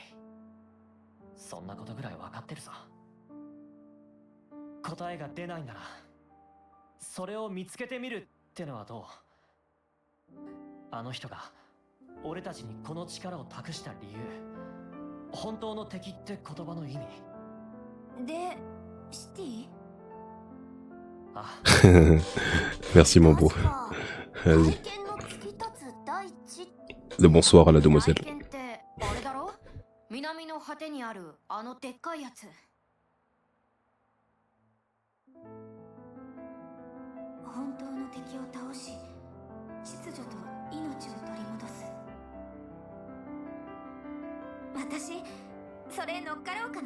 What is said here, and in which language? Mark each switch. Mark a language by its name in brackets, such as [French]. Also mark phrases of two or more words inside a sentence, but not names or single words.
[Japanese] そんなことぐらい分かってるさ。答えが出ないならそれを見つけてみるってのはどう？あの人が俺たちにこの力を託した理由、本当の敵って言葉の意味。でシティあ、 [French] Merci mon beau. [Japanese] 確か [French] Vas-y. [Japanese] 愛犬の突き立つ大地 [French] De bonsoir à la demoiselle. [Japanese] 愛犬ってあれだろ？南の果てにあるあのでっかいやつ。本当の敵を倒し秩序と命を取り戻す。私それ乗っかろうかな。